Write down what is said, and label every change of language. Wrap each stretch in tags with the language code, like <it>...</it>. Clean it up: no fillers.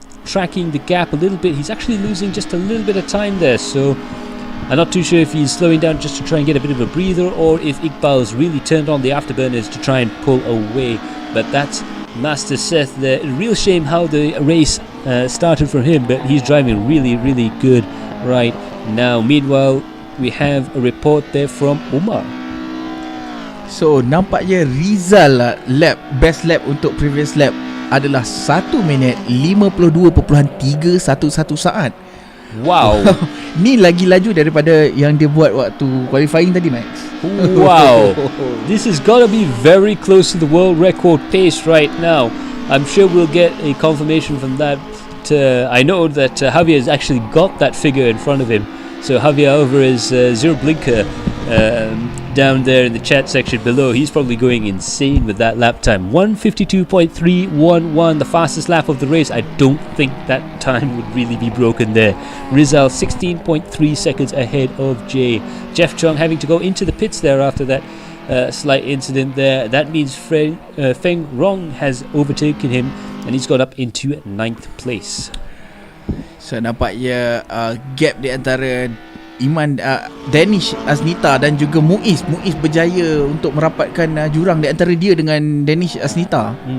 <en>tracking the gap a little bit. He's actually losing just a little bit of time there, so I'm not too sure if he's slowing down just to try and get a bit of a breather, or if Iqbal's really turned on the afterburners to try and pull away. But that's Master Seth there. A real shame how the race started for him, but he's driving really, really good right now. Meanwhile, we have a report there from Umar.</en> <ms>So nampaknya Rizal best lap untuk previous lap adalah 1 minit 52.311 saat.</ms> <en>Wow.</en> <ms>Ni lagi laju daripada yang dia buat waktu qualifying tadi, Max.</ms> <en>Wow. This has got to be very close to the world record pace right now. I'm sure we'll get a confirmation from that. I know that Javier has actually got that figure in front of him. So Javier Alvarez, Zero Blinker, down there in the chat section below, he's probably going insane with that lap time. 1:52.311, the fastest lap of the race. I don't think that time would really be broken there. Rizal 16.3 seconds ahead of Jay. Jeff Chong having to go into the pits there after that slight incident there. That means Feng Rong has overtaken him, and he's got up into 9th place.</en> <ms>So nampaknya gap di antara Iman, Danish Asnita dan juga Muiz berjaya untuk merapatkan jurang di antara dia dengan Danish Asnita.</ms>